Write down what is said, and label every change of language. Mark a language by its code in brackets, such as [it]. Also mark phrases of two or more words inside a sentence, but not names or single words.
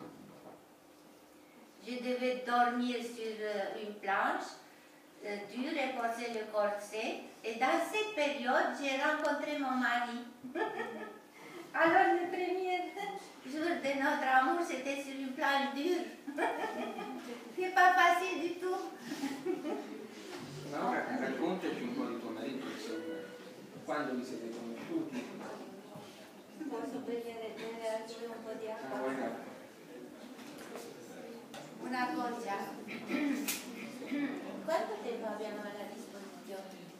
[fr] Je devais dormir sur une planche dure et porter le corset. Et dans cette période, j'ai rencontré mon mari. Alors, le premier jour de notre amour, c'était sur une planche dure. C'est pas facile du tout. [it] Allora, raccontaci un po' di tuo marito, insomma. Quando vi siete conosciuti? Posso prendere un po' di acqua? Una cosa. Quanto tempo abbiamo a disposizione?